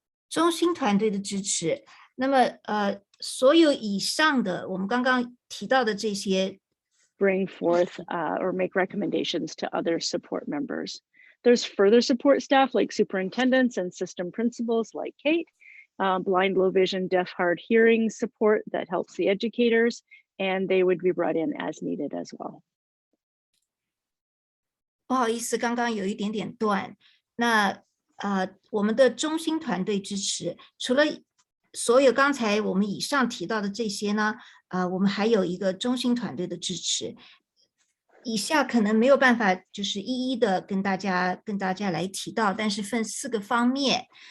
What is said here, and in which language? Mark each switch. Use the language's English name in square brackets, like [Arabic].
[Chinese] 中心团队的支持，那么所有以上的我们刚刚提到的这些 [English] bring forth or make recommendations to other support members. There's further support staff like superintendents and system principals like Kate, blind, low vision, deaf, hard hearing support that helps the educators, and they would be brought in as needed as well. [Chinese] 不好意思，刚刚有一点点断。那我们的中心团队支持，除了所有刚才我们以上提到的这些呢，我们还有一个中心团队的支持。以下可能没有办法就是一一的跟大家来提到，但是分4个方面。